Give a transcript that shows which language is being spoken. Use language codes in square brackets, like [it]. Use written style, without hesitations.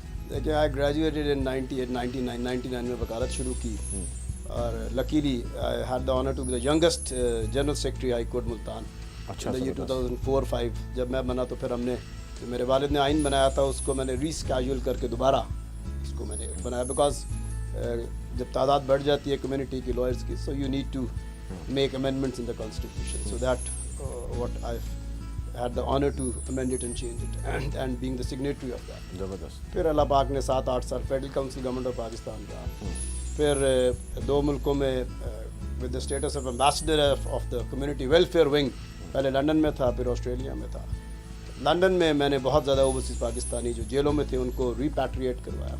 [en] دیکھیں I graduated in 99 [ur] میں وکالت شروع کی, اور [en] Luckily I had the honour to be the youngest general secretary high court Multan. [ur] اچھا, یہ 2004-05 جب میں بنا تو پھر ہم نے جو میرے والد نے آئین بنایا تھا اس کو میں نے ریسکیجول کر کے دوبارہ اس کو میں نے بنایا, بیکاز جب تعداد بڑھ جاتی ہے کمیونٹی کی لائرس کی, [en] So you need to make amendments in the constitution. So that what I had the honor to amend it and change it and being the signatory of that. [ur] زبردست. پھر اللہ پاک نے 7-8 سال federal council government of Pakistan کا, پھر 2 ملکوں میں with the status of ambassador of the community welfare wing, پہلے لنڈن میں تھا پھر آسٹریلیا میں تھا. لنڈن میں میں نے بہت زیادہ اوورسیز پاکستانی جو جیلوں میں تھے ان کو ریپیٹریٹ کروایا.